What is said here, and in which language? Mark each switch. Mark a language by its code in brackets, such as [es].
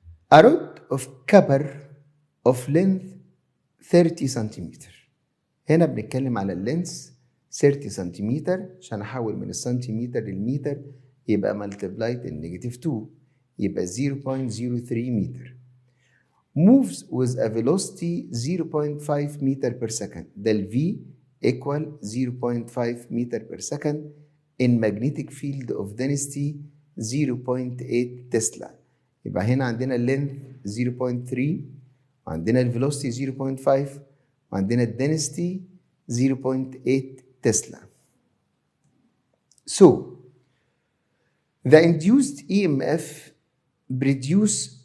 [en] A rod of copper of length 30 centimetre. [ar] هنا بنتكلم على اللينس 30 سنتيمتر عشان احول من السنتيمتر للمتر يبقى multiplied النيجاتيف 2 يبقى 0.03 متر. [en] moves with a velocity 0.5 meter per second. [ar] ده ال [en] V equal 0.5 meter per second in magnetic field of density 0.8 tesla. [ar] يبقى هنا عندنا اللينث 0.3 وعندنا الفيلوسيتي 0.5 وعندنا الدنسيتي 0.8 تسلا. [en] So the induced EMF produce